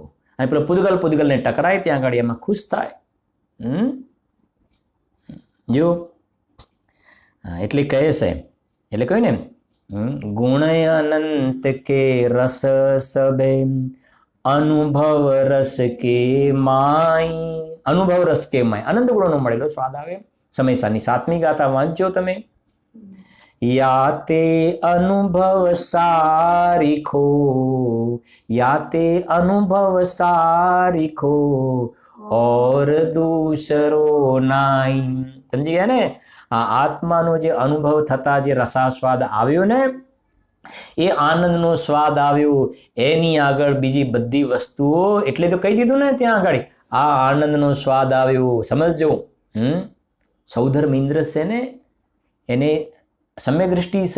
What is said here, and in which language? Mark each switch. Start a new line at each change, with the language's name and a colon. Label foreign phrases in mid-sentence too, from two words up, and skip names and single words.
Gujarati: અને પેલો પૂદગલને ટકરાય ત્યાં આગળ એમાં ખુશ થાય. જો એટલે કહે છે, એટલે કહ્યું ને,
Hindi: गुण अनंत के रस सबे अनुभव रस के माई. अनुभव रस के माय,
Gujarati: અનંત ગુણોનો મળેલો સ્વાદ આવે. સમયસાની 7મી ગાથા વાંચજો તમે.
Hindi: याते अनुभव सारिखो, याते अनुभव सारिखो और दूसरो नाई.
Gujarati: समझी ગયા ને? આ આત્માનો જે અનુભવ થતા જે રસાસ્વાદ આવ્યો ને, એ આનંદનો સ્વાદ આવ્યો. એની આગળ બીજી બધી વસ્તુઓ, એટલે તો કહી દીધું ને ત્યાં આગળ, આ આનંદનો સ્વાદ આવ્યો. સમજજો. સૌધર્મેન્દ્ર છે ને, એને સમ્ય દ્રષ્ટિ છે.